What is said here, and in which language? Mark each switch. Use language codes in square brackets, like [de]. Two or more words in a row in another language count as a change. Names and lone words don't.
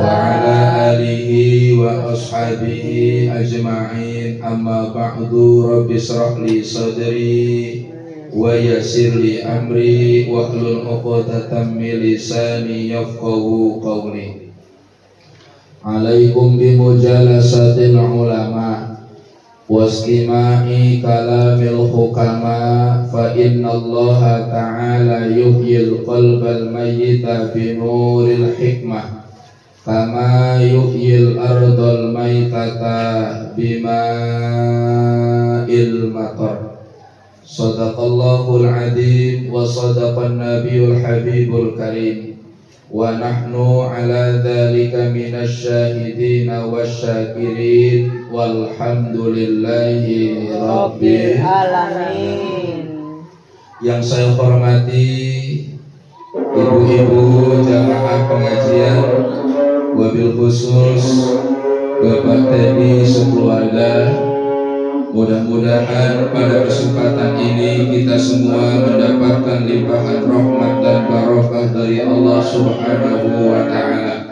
[ar] على آله وأصحابه أجمعين. أما بعد، رب اشرح لي صدري ويسر لي أمري واحلل عقدة من لساني يفقهوا قولي. عليكم بمجالسة العلماء واستماع كلام الحكماء، فإن الله تعالى يحيي القلب الميت بنور الحكمة كما يحيي الأرض الميتة بماء المطر. صدق الله العظيم وصدق النبي الحبيب الكريم ونحن على ذلك من الشاهدين والشاكرين والحمد لله رب العالمين. [id] Yang saya hormati ibu-ibu jamaah pengajian, [ar] وبالخصوص [id] Bapak Teddy sekeluarga, mudah-mudahan pada kesempatan ini kita semua mendapatkan limpahan rahmat dan barokah dari Allah [ar] سبحانه وتعالى.